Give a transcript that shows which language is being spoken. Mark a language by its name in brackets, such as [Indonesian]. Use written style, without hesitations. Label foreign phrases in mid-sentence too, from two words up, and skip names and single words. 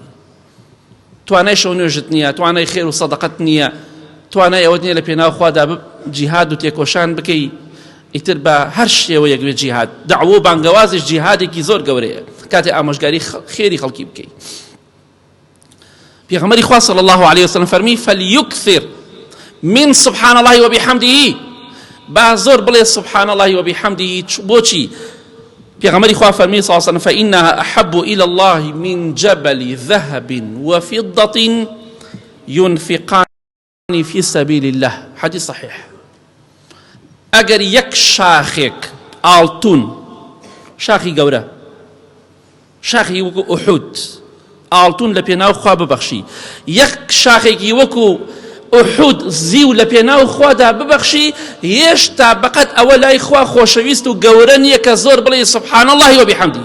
[Central Kurdish] توانای شەو نوێژت نییە، توانای خێر و سەدەقەت نییە، توانای ئەوەت نییە لە پێناو خوادا جیهاد و تێکۆشان بکەی، ئیتر بە هەر شێوەیەک بێت جیهاد، دەعوە و بانگەوازش جیهادێکی زۆر گەورەیە کاتێ ئامۆژگاری خێری خەڵکی بکەی. پێغەمبەری خوا [Arabic] صلی الله عليه وسلم [Central Kurdish] فەرمی [Arabic] فليكثر من سبحان الله وبحمده، [Central Kurdish] با زۆر بڵێ [Arabic] سبحان الله وبحمده. [Central Kurdish] بۆچی؟ پێغەمبەری خوا فەرمی [Arabic] صلی الله عليه وسلم فإنها أحب إلى الله من جبل ذهب وفضة ينفقان في سبيل الله. حديث صحيح. [Central Kurdish] ئەگەر یەک شاخێک ئاڵتون، شاخی گەورە، شاخی وەکو ئوحود ئاڵتون لە پێناو خوا ببەخشی، یەک شاخێکی وەکو ئوحود زیو لە پێناو خوادا ببەخشی، هێشتا بەقەت ئەوە لای خوا خۆشەویست و گەورە نییە کە زۆر بڵێ [Arabic] سبحان الله وبحمده.